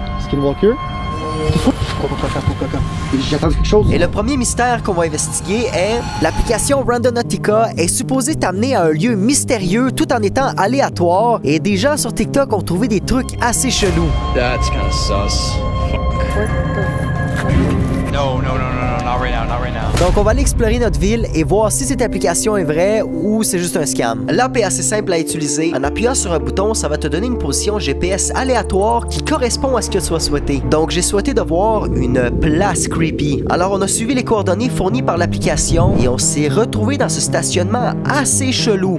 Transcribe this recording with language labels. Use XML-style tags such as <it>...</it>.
<en>Skinwalker?</en> <fr>J'attends quelque chose. Et le premier mystère qu'on va investiguer est l'application Randonautica est supposée t'amener à un lieu mystérieux tout en étant aléatoire et des gens sur TikTok ont trouvé des trucs assez chelous.</fr> <en>That's kind of sus. No, not right now, not right now.</en> <fr>Donc on va aller explorer notre ville et voir si cette application est vraie ou c'est juste un scam. L'app est assez simple à utiliser. En appuyant sur un bouton, ça va te donner une position GPS aléatoire qui correspond à ce que tu as souhaité. Donc j'ai souhaité de voir une place creepy. Alors on a suivi les coordonnées fournies par l'application et on s'est retrouvé dans ce stationnement assez chelou.</fr>